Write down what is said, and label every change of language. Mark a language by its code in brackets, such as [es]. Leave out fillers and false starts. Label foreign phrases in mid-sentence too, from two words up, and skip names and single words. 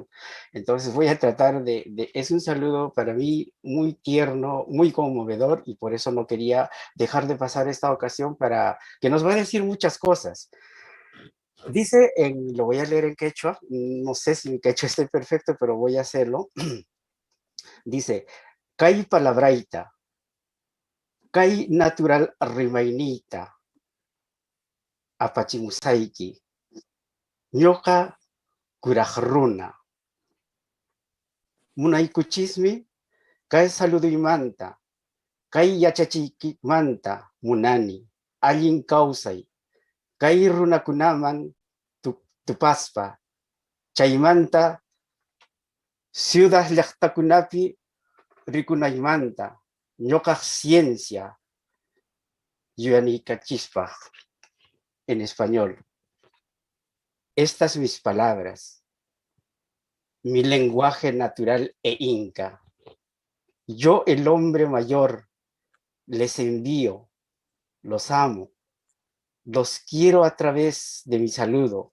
[es] Entonces voy a tratar es un saludo para mí muy tierno, muy conmovedor, y por eso no quería dejar de pasar esta ocasión, para que nos va a decir muchas cosas. Dice, lo voy a leer en quechua, no sé si mi quechua esté perfecto, pero voy a hacerlo. Dice, [qu] Kai palabraita, Kai natural rimainita, apachimusaiki, ñoqa kurajruna, munaykuchismi, Kai saluduymanta, kay yachachikmanta munani, allin kawsay, kay runakunaman tupaspa, chaymanta ciudad llaqtakunapi rikunaymanta, ñoqaq ciencia, yuyanikachispa, [es] en español. Estas mis palabras, mi lenguaje natural e inca. Yo, el hombre mayor, les envío, los amo, los quiero a través de mi saludo.